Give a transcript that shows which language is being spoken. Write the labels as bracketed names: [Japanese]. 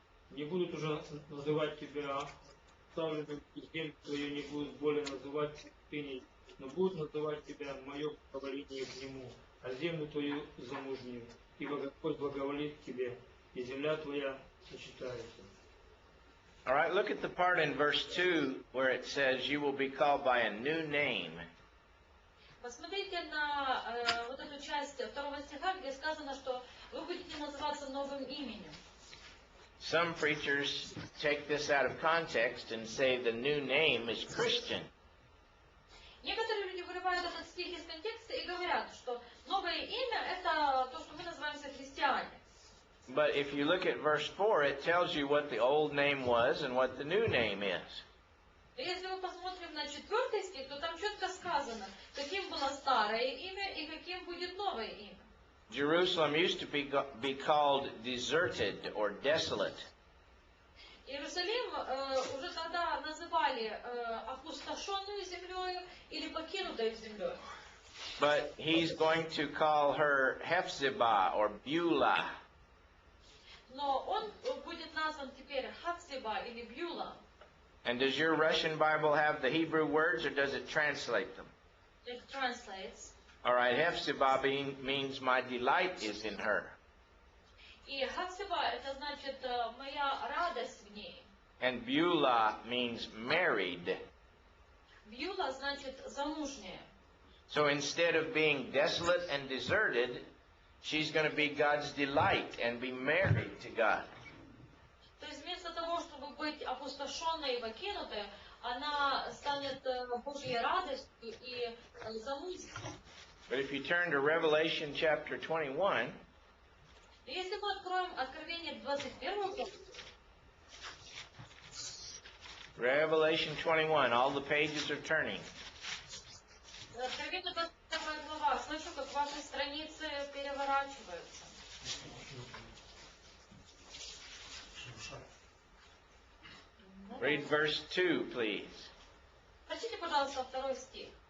[Russian] Не будут уже называть Тебя оставленным, и землю Твою не будут более называть святыней, но будут называть Тебя мое благоволение к Нему, а землю Твою замужнюю, ибо Господь благоволит к Тебе, и земля Твоя сочетается. [English] All right, look at the part in verse 2 where it says, you will be called by a new name. [Russian] Посмотрите на вот эту часть 2 стиха, где сказано, что вы будете называться новым именем. [English] Some preachers take this out of context and say the new name is Christian. [Russian] Некоторые люди вырывают этот стих из контекста и говорят, что новое имя – это то, что мы называемся христиане. [English] But if you look at verse 4, it tells you what the old name was and what the new name is. [Russian] Если мы посмотрим на 4 стих, то там четко сказано, каким было старое имя и каким будет новое имя. [English] Jerusalem used to be called deserted or desolate. [Russian] Иерусалим уже тогда называли опустошенную землей или покинутой землей. [English] But he's going to call her Hephzibah or Beulah. [Russian] Но он будет назван теперь Хавсиба или Бьюла. [English] And does your Russian Bible have the Hebrew words, or does it translate them? It translates. All right, Hephzibah means my delight is in her. [Russian] И Хавсиба это значит моя радость в ней. [English] And Beulah means married. [Russian] Бьюла значит замужняя. [English] So instead of being desolate and deserted, she's going to be God's delight and be married to God. [Russian] То есть вместо того, чтобы быть опустошенной и покинутой, она станет Божьей радостью и замужеством. [English] But if you turn to Revelation chapter 21, [Russian] Если мы откроем Откровение 21 главу, [English] Revelation 21, all the pages are turning. [Russian] Откровение 21 глава, слышу, как ваши страницы переворачиваются. [English] Read verse 2, please. [Russian] Прочтите, пожалуйста, 2 стих.